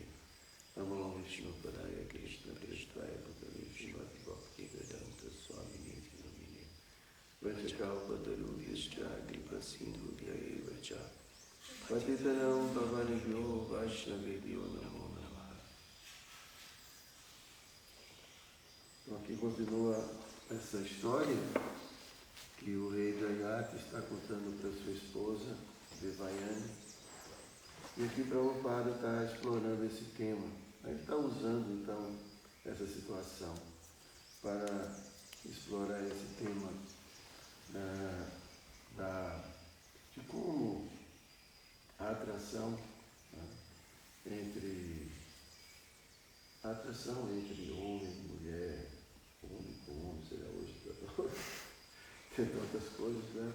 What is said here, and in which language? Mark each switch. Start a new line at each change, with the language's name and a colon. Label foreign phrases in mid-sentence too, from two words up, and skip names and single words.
Sanskrit: नमो विष्णु पादाय कृष्ण प्रेष्ठाय भूतले श्रीमते भक्ति वेदान्त स्वामिन् इति नामिने. वाञ्छाकल्पतरुभ्यश्च कृपा सिन्धुभ्य एव च पतितानां पावनेभ्यो वैष्णवेभ्यो नमो नमः.
Portuguese: Então aqui continua essa história que o rei Jayati está contando para sua esposa, Devayani. E aqui Prabhupada está explorando esse tema. Ele está usando, então, essa situação para explorar esse tema de como a atração, entre homem e mulher, homem com homem, será hoje tem tantas coisas, né?